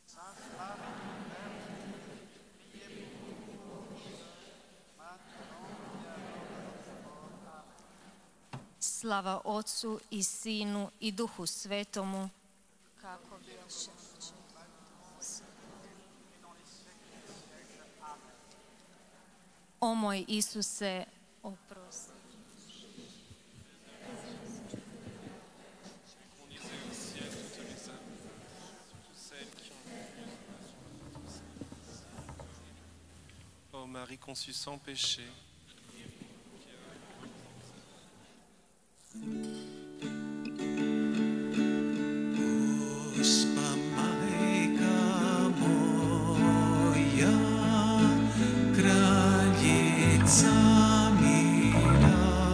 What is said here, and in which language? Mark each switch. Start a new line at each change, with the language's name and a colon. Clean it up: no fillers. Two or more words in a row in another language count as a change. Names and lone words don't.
Croatian: Slava Otcu i Sinu i Duhu Svetomu, kako bijaše na početku. O moj Isuse, oprosti.
French: Ô Marie conçue sans péché,
Croatian: Gospa majka moja, kraljica mira.